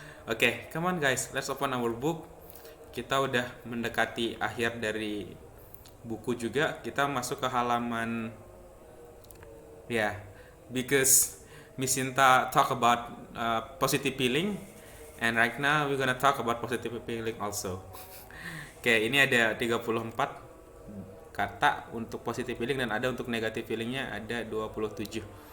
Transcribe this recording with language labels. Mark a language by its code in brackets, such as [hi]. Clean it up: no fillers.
[en] Oke, come on guys, let's open our book. [id] Kita udah mendekati akhir dari buku juga. Kita masuk ke halaman [en] because Miss Sinta talk about positive feeling, and right now we're gonna talk about positive feeling also. [id] Oke, ini ada 34 kata untuk positive feeling dan ada untuk negative feelingnya ada 27.